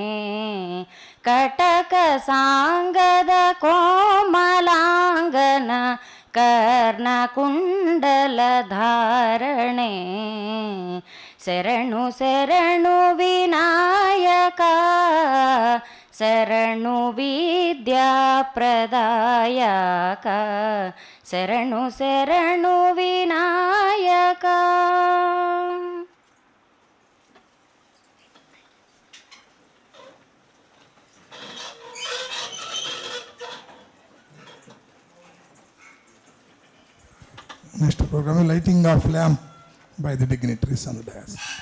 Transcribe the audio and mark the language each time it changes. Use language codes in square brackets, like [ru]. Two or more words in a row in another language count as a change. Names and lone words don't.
[kn] ಕಟಕ ಸಾಂಗದ ಕೋಮಲಾಂಗನ ಕರ್ಣಕುಂಡಲ ಧಾರಣೆ ಶರಣು ಶರಣು ವಿನಾಯಕ ಶರಣು ವಿದ್ಯಾ ಪ್ರದಾಯಕ ಶರಣು ಶರಣು ವಿನಾಯಕ. [en] Next program is lighting of lamp by the dignitaries on the dais.